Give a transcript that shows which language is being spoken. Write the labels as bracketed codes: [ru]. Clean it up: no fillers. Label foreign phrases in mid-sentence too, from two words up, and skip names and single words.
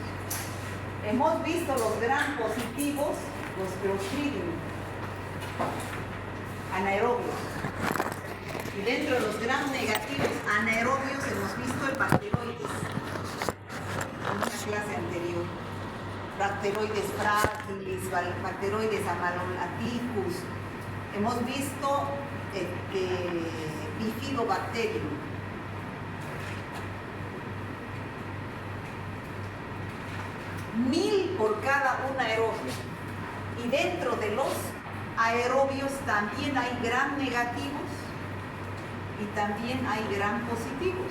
[es] Hemos visto los gram positivos, los Clostridium, anaerobios. Y dentro de los gram negativos anaerobios hemos visto el bacteroides. En una clase anterior. Bacteroides fragilis, bacteroides amalolaticus. Hemos visto bifidobacterium. Mil por cada un aerobio. Y dentro de los aerobios también hay gram negativos y también hay gram positivos.